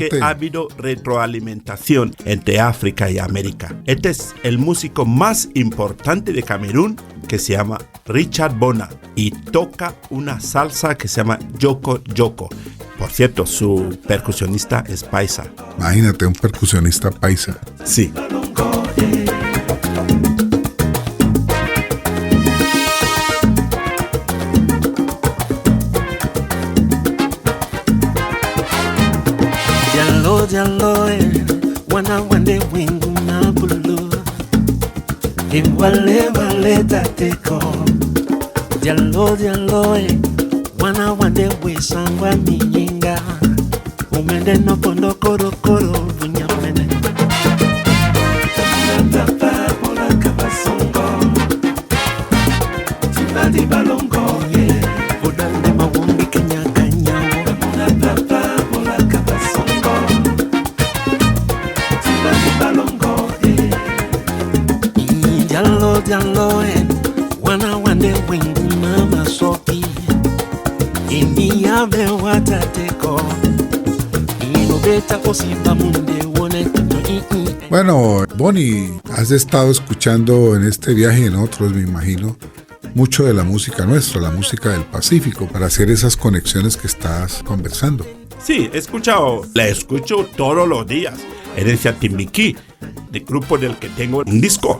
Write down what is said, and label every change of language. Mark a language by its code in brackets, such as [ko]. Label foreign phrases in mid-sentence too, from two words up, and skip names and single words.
[es] es que ha habido retroalimentación entre África y América. Este es el músico más importante de Camerún, que se llama Richard Bona, y toca una salsa que se llama Yoko Yoko. Por cierto, su percusionista es paisa. Imagínate, un percusionista paisa. Sí. [dua] Diallo, diallo, wana wande wingu na bulu. Iwale wale tateko. Diallo, diallo, wana wande wisangwa minyinga. Umende no pondo koro koro bunyamene. Natapa mola kabasongo. Tibadi balongo, yeah. Udande mawungi kenya kanyawo. Natapa mola kabasongo. Tibadi balongo, yeah. Diallo, diallo, wana wande wingu mama sopi. Ini ave watateko. Inobeta osiba munde wone tuto. [es] Bueno, Bonnie, has estado escuchando en este viaje y en otros, me imagino, mucho de la música nuestra, la música del Pacífico, para hacer esas conexiones que estás conversando. Sí, la escucho todos los días. Herencia Timbiquí, del grupo del que tengo un disco.